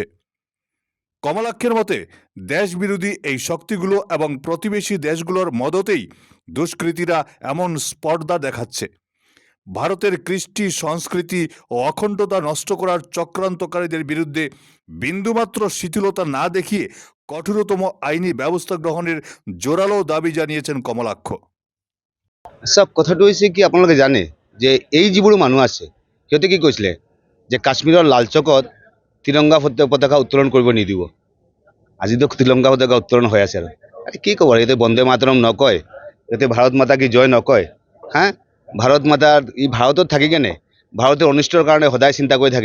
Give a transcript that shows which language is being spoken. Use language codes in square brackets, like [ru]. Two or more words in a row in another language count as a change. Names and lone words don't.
[bn] কমলাক্ষের মতে, দেশবিরোধী এই শক্তিগুলো এবং প্রতিবেশী দেশগুলোর মদতেই দুষ্কৃতীরা এমন স্পর্ধা দেখাচ্ছে। ভারতের কৃষ্টি, সংস্কৃতি ও অখণ্ডতা নষ্ট করার চক্রান্তকারীদের বিরুদ্ধে বিন্দুমাত্র শিথিলতা না দেখিয়ে কঠোরতম আইনি ব্যবস্থা গ্রহণের জোরালো দাবি জানিয়েছেন কমলাক্ষ। [as] সব কথাটো হৈছে কি আপোনালোকে জানে যে এই যিবোৰ মানুহ আছে সিহঁতে কি কৈছিলে যে কাশ্মীৰৰ লাল চকত তিৰংগা পতাকা উত্তোলন কৰিব নিদিব। আজিতো তিৰংগা পতাকা উত্তোলন হৈ আছে আৰু কি ক'ব, ইয়াতে বন্দে মাতৰম নকয়, ইয়াতে [hi] भारत माता की जय [as] নকয়। হা, ভাৰত মাতাৰ ভাৰতত থাকি কেনে ভাৰতৰ অনিষ্টৰ কাৰণে সদায় চিন্তা কৰি থাকে।